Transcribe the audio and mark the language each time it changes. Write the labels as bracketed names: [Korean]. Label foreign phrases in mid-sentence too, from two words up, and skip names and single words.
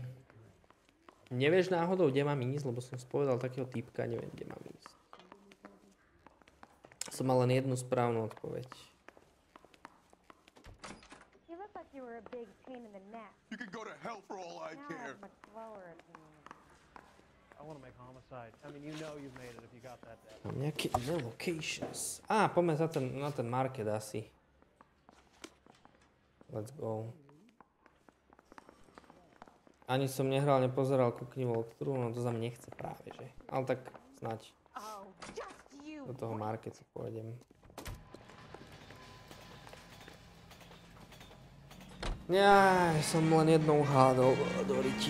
[Slovak] Nevieš náhodou, kde mám ísť, lebo som spovedal takého týpka, neviem, kde mám ísť. Som mal len jednu správnu odpoveď. [English] You look like you were a big pain in the neck. You can go to hell for all I Now I care. have much lower opinion. I want to make homicide. I mean, you know you've made it if you got that dead. [Slovak] Mám nejaké relocations. Poďme na ten market asi. [English] Let's go. [Slovak] Ani som nehral, nepozeral kukni walkthrough, no to za mňa nechce práve, že? Ale tak snáď do toho marketu pôjdem. Jaj, som len jednou hádol do riti.